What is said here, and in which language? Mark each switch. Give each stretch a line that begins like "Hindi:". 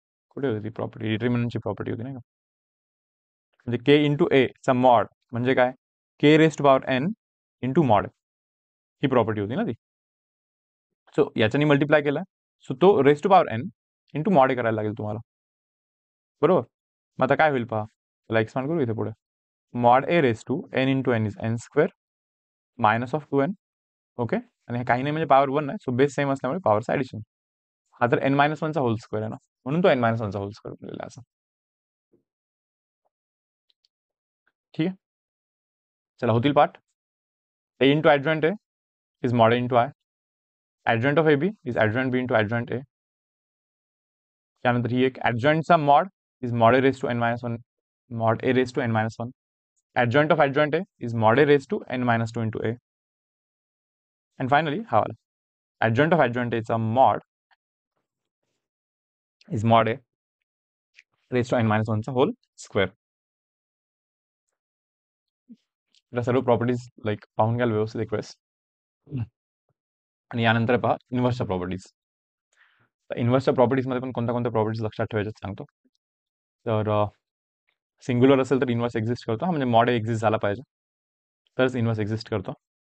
Marathi: कुठे होती ती प्रॉपर्टी, डिटर्मिनंटची प्रॉपर्टी होती नाही का. म्हणजे के इंटू ए चा मॉड म्हणजे काय, के raise to power N into mod, he property होती ना ती. सो याच्याने मल्टिप्लाय केला, सो तो raise to power N into mod ए करायला लागेल तुम्हाला, बरोबर. मग आता काय होईल पहा, त्याला एक्सपांड करू इथे पुढे.
English: Mod A raise to n into n is n square minus of 2n.
Marathi: Okay, आणि हे काही नाही म्हणजे पॉवर 1 आहे, सो बेस सेम असल्यामुळे पॉवरचा ऍडिशन. हा तर एन मायनस 1 चा होल स्क्वेअर आहे ना, म्हणून तो एन मायनस 1 चा होल स्क्वेअर बनलेला आहे असा. ठीक आहे. चला होतील पाठ.
English: A into adjoint A is mod A into I. Adjoint of A B is adjoint B into adjoint A.
Marathi: त्यानंतर ही एक
English: ॲडजॉइंटचा mod is mod A raise to n minus one, mod A raise to n minus one. Adjoint of adjoint A is mod A raised to n minus 2 into A. And finally,
Marathi: हा वाला
English: adjoint of adjoint A is a mod A raised to n minus 1 चा whole square.
Marathi: या सर्व properties like पाहून घ्याल व्यवस्थित एक वेळेस. आणि यानंतर पहा इन्व्हर्सच्या प्रॉपर्टीज. तर इन्व्हर्सच्या प्रॉपर्टीजमध्ये पण कोणत्या कोणत्या प्रॉपर्टीज लक्षात ठेवायच्यात सांगतो. तर सिंग्युलर असेल तर इन्व्हर्स एक्झिस्ट करतो, म्हणजे मॉड ए एक्झिस्ट झाला पाहिजे तरच इन्व्हर्स एक्झिस्ट करतो.